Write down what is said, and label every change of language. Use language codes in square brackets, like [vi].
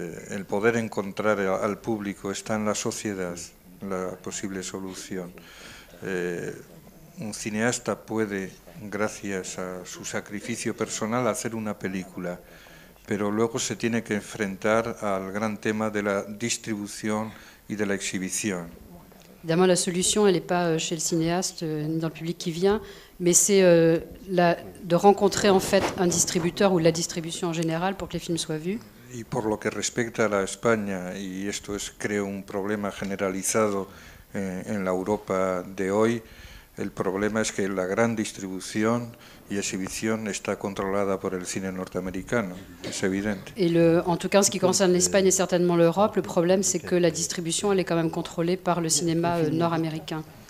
[es] El poder encontrar al público está en la sociedad, la posible solución. Un cineasta puede, gracias a su sacrificio personal, hacer una película, pero luego se tiene que enfrentar al gran tema de la distribución y de la exhibición. [fr] Évidemment, la solution, elle n'est pas chez le cinéaste ni dans le public qui vient, mais c'est de rencontrer en fait un distributeur ou la distribution en général pour que les films soient vus. [es] Y por lo que respecta a la España, y esto es creo un problema generalizado en la Europa de hoy, el problema es que la gran distribución y exhibición está controlada por el cine norteamericano, es evidente. [fr] Et en tout cas, en ce qui concerne l'Espagne et certainement l'Europe, le problème c'est que la distribution elle est quand même contrôlée par le cinéma nord-américain.